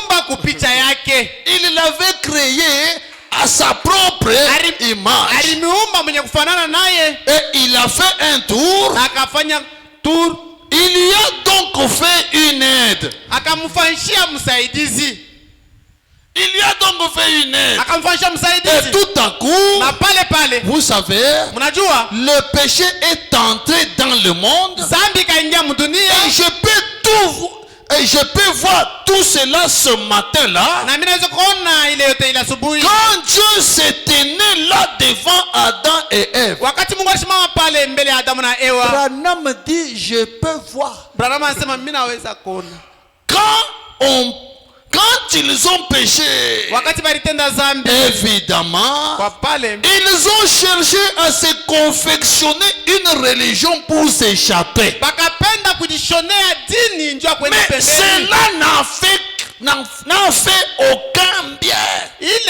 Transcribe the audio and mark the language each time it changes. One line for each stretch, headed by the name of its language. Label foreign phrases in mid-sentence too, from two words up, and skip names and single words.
French: Il l'avait créé à sa propre image. Et il a fait un tour. Il lui a donc fait une aide. Il y a donc fait une aide.
Swahili: Akamfanyisha msaidizi.
French: Et tout à coup,
Swahili: na pale
French: vous savez,
Swahili: mnajua
French: le péché est entré dans le monde.
Swahili: Zambi kaingia mdunia.
French: Et je peux voir tout cela ce matin-là.
Swahili: Na mimi naweza kuona ile yote ile asubuhi.
French: Quand Dieu s'est tenu là devant Adam et Ève.
Swahili: Wakati Mungu alisimama pale mbele ya Adamu na Ewa.
French: Branham dit je peux voir.
Swahili: Branham anasema mimi naweza kuona.
French: Quand ils ont péché, évidemment, ils ont cherché à se confectionner une religion pour s'échapper. Mais cela n'a fait aucun bien.